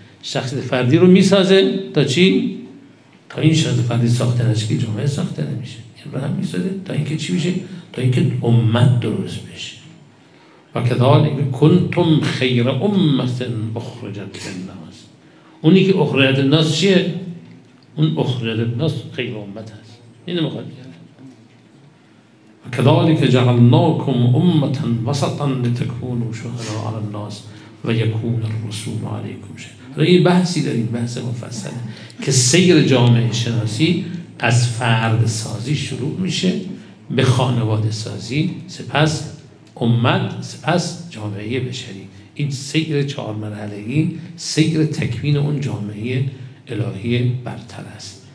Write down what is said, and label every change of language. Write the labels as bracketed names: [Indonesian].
[Persian] شخصیت فردی رو میسازه تا چی؟ تا این شخصیت فردی ساخته نشه که جامعه ساخته نمیشه. این رو هم میسازه تا اینکه چی بشه؟ تا اینکه امت درست بشه. [Arabic] و کذالک کنتم خیر امت اخرجت للناس. [Persian] اونی که اخرجت الناس چیه؟ اون اخرجت الناس خیر امت هست. [Arabic] اینو میخواد كذلك جعلناكم أمة وسطا لتكونوا شهداء على الناس ويكون الرسول عليكم شهيدا. [Persian] هذا بحثي در این بحث مفصله که سیر جامعه شناسی از فرد سازی شروع میشه به خانواده سازی، سپس امت، سپس جامعه بشری. این سیر چهار مرحله‌ای سیر تکوین اون جامعه الهی برتر است.